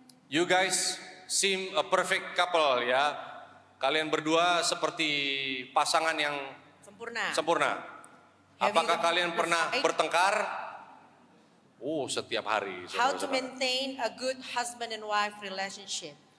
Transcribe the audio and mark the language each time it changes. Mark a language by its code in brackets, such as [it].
[en] You guys seem a perfect couple ya. [id] Kalian berdua seperti pasangan yang sempurna. Apakah kalian pernah bertengkar? Setiap hari. [en] How to maintain a good husband and wife relationship?